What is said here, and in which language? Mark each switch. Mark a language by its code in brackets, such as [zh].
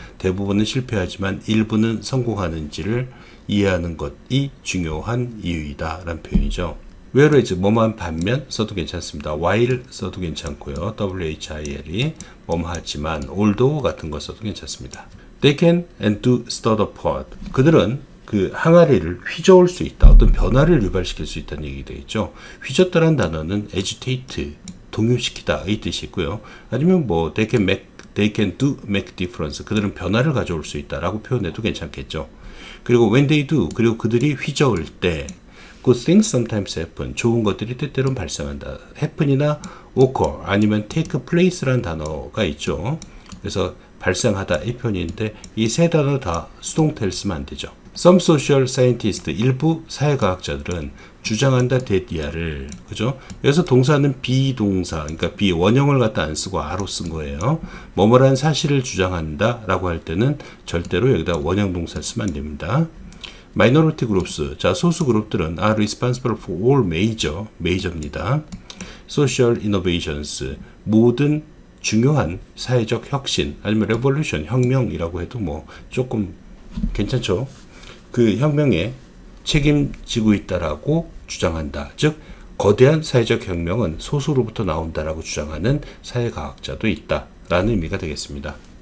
[ko] 대부분은 실패하지만 일부는 성공하는지를 이해하는 것이 중요한 이유이다 라는 표현이죠. whereas 뭐뭐한 반면 써도 괜찮습니다. while 써도 괜찮고요. while이 뭐뭐하지만 although 같은 거 써도 괜찮습니다. [en] They can and do stir the pot. [ko] 그들은 그 항아리를 휘저을 수 있다. 어떤 변화를 유발시킬 수 있다는 얘기 되겠죠. 휘젓다라는 단어는 agitate, 동요시키다 이 뜻이 있고요. [en] 아니면 뭐 they can do make difference. [ko] 그들은 변화를 가져올 수 있다라고 표현해도 괜찮겠죠. [en] 그리고 when they do, [ko] 그리고 그들이 휘저을 때 [en] good things sometimes happen. [ko] 좋은 것들이 때때로는 발생한다. happen이나 occur 아니면 take place라는 단어가 있죠. 그래서 발생하다 이 표현인데 이 세 단어 다 수동태를 쓰면 안 되죠. [en] Some social scientists, [ko] 일부 사회과학자들은 주장한다 데디아를, 그죠? 여기서 동사는 비동사, 그러니까 원형을 갖다 안 쓰고 아로 쓴 거예요. 뭐뭐란 사실을 주장한다 라고 할 때는 절대로 여기다 원형 동사를 쓰면 안 됩니다. [en] Minority groups, [ko] 자 소수 그룹들은 [en] are responsible for all major입니다. Social innovations, [ko] 모든 중요한 사회적 혁신, 아니면 revolution, 혁명이라고 해도 뭐 조금 괜찮죠. 그 혁명에 책임지고 있다라고 주장한다. 즉 거대한 사회적 혁명은 소수로부터 나온다라고 주장하는 사회과학자도 있다라는 의미가 되겠습니다.